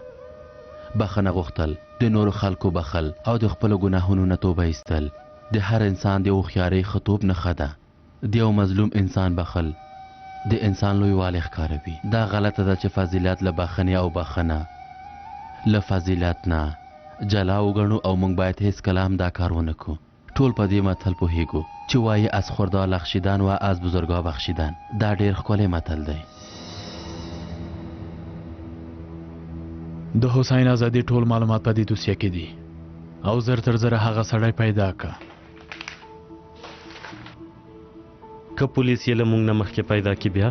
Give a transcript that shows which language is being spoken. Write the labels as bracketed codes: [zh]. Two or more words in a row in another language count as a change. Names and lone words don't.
[ps] بخښنه غوښتل، د نورو خلکو بخل او د خپلو ګناهونو نه توبه ایستل د هر انسان د هوښیارۍ ښه توب نښه ده. د یو مظلوم انسان بخل د انسان لویوالی ښکاروي. دا غلطه ده چې فضیلت له بخښنې او بخښنه له فضیلت نه جلا وګڼو او موږ باید هیڅکله هم دا کار ونه کړو. ټول په دې متل پوهیږو چې وایي [fa] از خوردا لخشیدن و از بزرگا بخشیدن. [ps] دا ډېر ښکلی متل دی. د حسین ازادي ټول معلومات په دې دوسیه کې دي او زر تر زره هغه سړی پیدا کا. که پولیس یې له موږ نه مخکې پیدا کی بیا